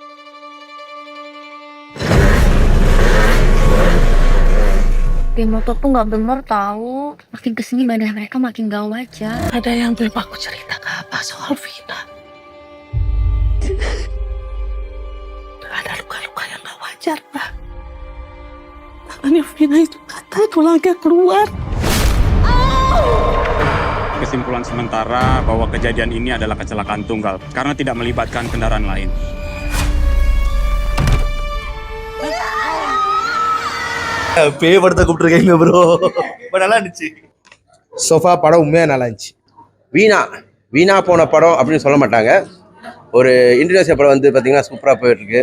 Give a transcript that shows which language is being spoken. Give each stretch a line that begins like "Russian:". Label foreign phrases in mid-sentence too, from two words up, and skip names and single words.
Indonesian: Di motor tuh nggak bener tahu. Makin kesini badan mereka makin gak wajar. Ada yang belum aku cerita ke apa soal Vina. Ada luka-luka yang gak wajar, Pak. Tangannya Vina itu patah, tulangnya keluar. Kesimpulan sementara bahwa kejadian ini adalah kecelakaan tunggal karena tidak melibatkan kendaraan lain.
Tamil: பேய் படத்தை கூப்பிட்டுருக்கீங்க ப்ரோ. நல்லா இருந்துச்சு. சோஃபா படம் உண்மையாக நல்லா இருந்துச்சு. வீணா போன படம் அப்படின்னு சொல்ல மாட்டாங்க. ஒரு இந்தோனேசியா படம் வந்து பார்த்தீங்கன்னா சூப்பராக போயிட்டுருக்கு.